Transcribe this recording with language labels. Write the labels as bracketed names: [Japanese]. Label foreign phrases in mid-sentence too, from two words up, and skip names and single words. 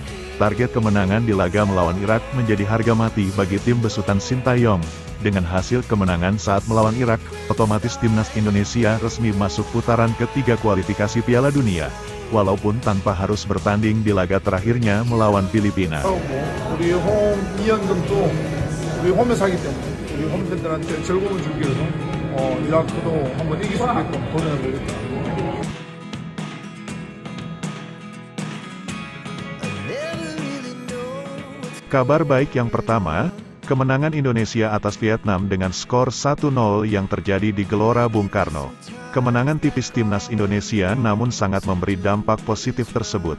[Indonesian] Target kemenangan di laga melawan Irak menjadi harga mati bagi tim besutan Sintayong. Dengan hasil kemenangan saat melawan Irak, otomatis timnas Indonesia resmi masuk putaran ketiga kualifikasi Piala Dunia, walaupun tanpa harus bertanding di laga terakhirnya melawan Filipina. [Korean] 우리 홈 2연승도 우리 홈에서 하기 때문에 우리 홈팬들한테 즐거움을 주기 위해서 이라크도 한번 이길 수 있게끔 도전해 보겠습니다. [Indonesian] Kabar baik yang pertama, kemenangan Indonesia atas Vietnam dengan skor 1-0 yang terjadi di Gelora Bung Karno. Kemenangan tipis timnas Indonesia namun sangat memberi dampak positif tersebut.